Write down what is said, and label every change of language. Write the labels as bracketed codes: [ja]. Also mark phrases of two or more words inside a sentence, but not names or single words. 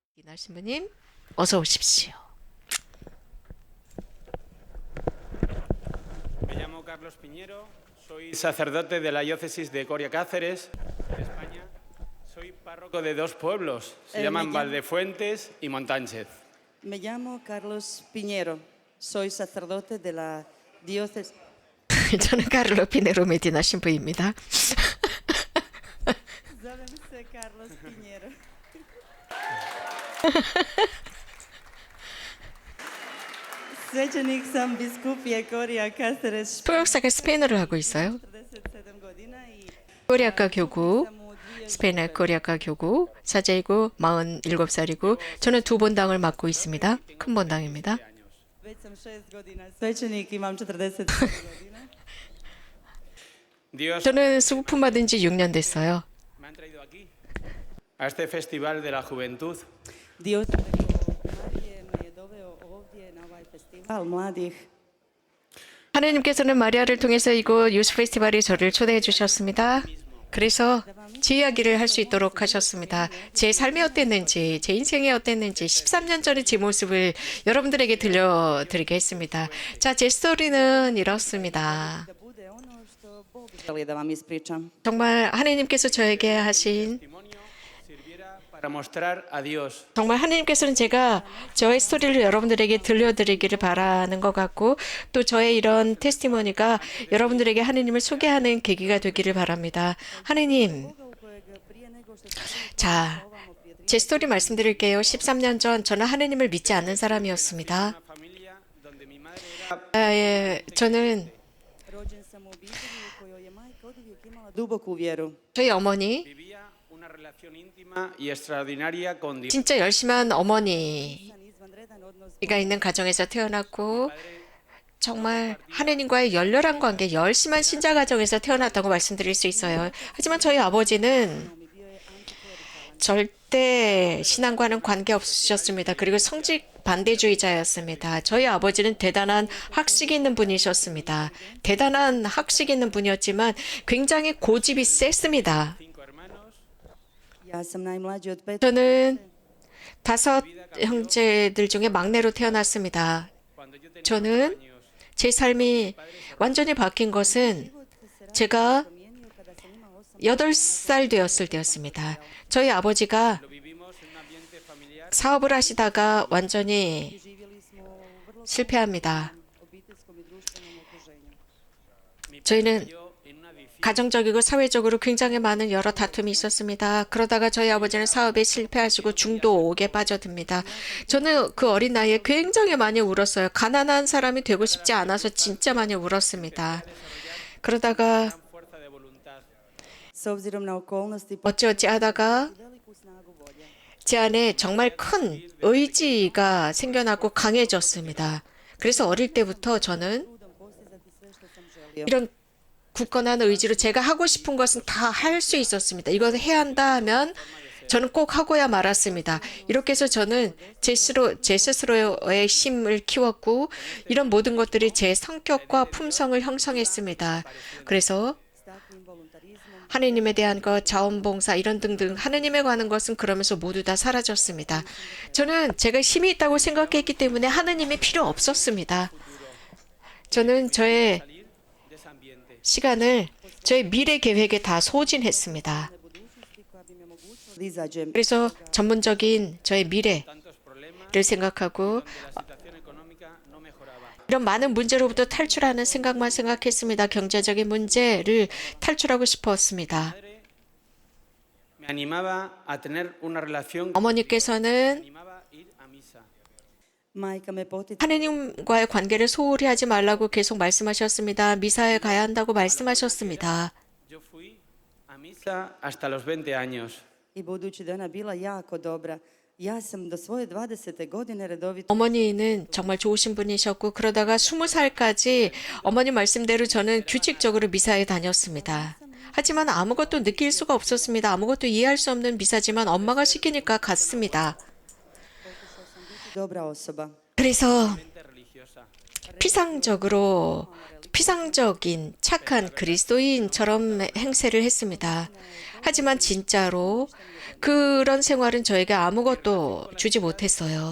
[ko] 이민아 신부님, 어서 오십시오. [es] Me llamo Carlos Piñero, soy sacerdote de la diócesis de Coria Cáceres, de España. Soy párroco de dos pueblos, se llaman Valdefuentes y Montánchez. Me llamo Carlos Piñero, soy sacerdote de la diócesis. [ko] 저는 카를로 피네로 메디나 신부입니다. [hr] Zovem se Carlos Piñero. Svećenik sam biskupije Coria Cáceres. [ko] 통역사가 스페인어를 하고 있어요. [hr] 47 godina i [ko] 코리아과 교구, 스페인어 코리아과 교구 사제이고 47살이고 저는 두 본당을 맡고 있습니다. 큰 본당입니다. [hr] već sam 6 godina svećenik, imam 47 godina. [es] Dios [ko] 저는 수부품 받은 지 6년 됐어요. [es] me han traído aquí, a este festival de la juventud. [hr] Dios Marije me je doveo ovdje na ovaj festival mladih. [ko] 하나님께서는 마리아를 통해서 이곳 유스 페스티벌에 저를 초대해 주셨습니다. 그래서 제 이야기를 할 수 있도록 하셨습니다. 제 삶이 어땠는지, 제 인생이 어땠는지 13년 전의 제 모습을 여러분들에게 들려드리게 했습니다. 자, 제 스토리는 이렇습니다. [hr] Da bude ono što Bog želi da vam ispričam. [ko] 정말 하나님께서 저에게 하신 [es] Testimonio sirviera para mostrar a Dios. [ko] 정말 하나님께서는 제가 저의 스토리를 여러분들에게 들려드리기를 바라는 것 같고 또 저의 이런 테스티모니가 여러분들에게 하나님을 소개하는 계기가 되기를 바랍니다. 하나님, [hr] Boga u kojeg prije nego što sam [ko] 자, [hr] ovamo prije [ko] 제 스토리 말씀드릴게요. 13년 전 저는 하나님을 믿지 않는 사람이었습니다. [es] Una familia donde mi madre era [ko] 저는 [hr] rođen sam u obitelji u kojoj je majka oduvijek imala duboku vjeru. [ko] 저희 어머니 [es] vivía una relación íntima y extraordinaria con Dios. [ko] 진짜 열심한 어머니가 [hr] Izvanredan odnos [ko] 있는 가정에서 태어났고 정말 하나님과의 열렬한 관계, 열심한 신자 가정에서 태어났다고 말씀드릴 수 있어요. 하지만 저희 아버지는 [hr] mi bio je antiklerikalan. [ko] 절대 신앙과는 관계 없으셨습니다. 그리고 성직 반대주의자였습니다. 저희 아버지는 대단한 학식 있는 분이셨습니다. 대단한 학식 있는 분이었지만 굉장히 고집이 셌습니다. [es] 5 hermanos, [hr] Ja sam najmlađi od 5. [ko] 저는 5 형제들 중에 막내로 태어났습니다. [es] cuando yo tenía [ko] 저는 [es] 8 años, [ko] 제 삶이 완전히 바뀐 것은 제가 [hr] Promijenio kada sam imala [ko] 8살 되었을 때였습니다. 저희 아버지가 [es] lo vivimos en un ambiente familiar [ko] 사업을 하시다가 완전히 [hr] živjeli smo u vrlo [ko] 실패합니다. [hr] obiteljskom i društvenom okruženju. [ko] 저희는 [es] yo en una adicción [ko] 가정적이고 사회적으로 굉장히 많은 여러 다툼이 있었습니다. 그러다가 저희 아버지는 사업에 실패하시고 중독에 빠져듭니다. 저는 그 어린 나이에 굉장히 많이 울었어요. 가난한 사람이 되고 싶지 않아서 진짜 많이 울었습니다. 그러다가 [es] fuerza de voluntad. [hr] S obzirom na okolnosti [ko] 어찌어찌 하다가 [hr] veliku snagu volje. [ko] 제 안에 정말 큰 의지가 생겨나고 강해졌습니다. 그래서 어릴 때부터 저는 [hr] Trudom postizati sve što sam želio. [ko] 이런 굳건한 의지로 제가 하고 싶은 것은 다 할 수 있었습니다. 이것을 해야 한다 하면 저는 꼭 하고야 말았습니다. 이렇게 해서 저는 제 스스로의 힘을 키웠고 이런 모든 것들이 제 성격과 품성을 형성했습니다. 그래서 [hr] S takvim voluntarizmom [ko] 하느님에 대한 것, 자원봉사 이런 등등 하느님에 관한 것은 그러면서 모두 다 사라졌습니다. 저는 제가 힘이 있다고 생각했기 때문에 하느님이 필요 없었습니다. 저는 저의 [es] Salir de ese ambiente. [ko] 시간을 저의 미래 계획에 다 소진했습니다. [hr] budućnosti koja bi mi omogućila da izađem [ko] 그래서 전문적인 저의 미래를 [es] Tantos problemas, [ko] 생각하고 [es] la situación económica no mejoraba. [ko] 이런 많은 문제로부터 탈출하는 생각만 생각했습니다. 경제적인 문제를 탈출하고 싶었습니다. [es] Me animaba a tener una relación, [ko] 어머니께서는 [es] animaba a ir a misa. [hr] majka me poticala [ko] 하느님과의 관계를 소홀히 하지 말라고 계속 말씀하셨습니다. 미사에 가야 한다고 말씀하셨습니다. [es] Yo fui a misa hasta los 20 años. [hr] i budući da je ona bila jako dobra, ja sam do svoje 20. godine redovito [ko] 어머니는 정말 좋으신 분이셨고 그러다가 20살까지 어머니 말씀대로 저는 규칙적으로 미사에 다녔습니다. 하지만 아무것도 느낄 수가 없었습니다. 아무것도 이해할 수 없는 미사지만 엄마가 시키니까 갔습니다. [hr] pokušao sam biti dobra osoba. [ko] 그래서 피상적인 착한 그리스도인처럼 행세를 했습니다. 하지만 진짜로 그런 생활은 저에게 아무것도 주지 못했어요.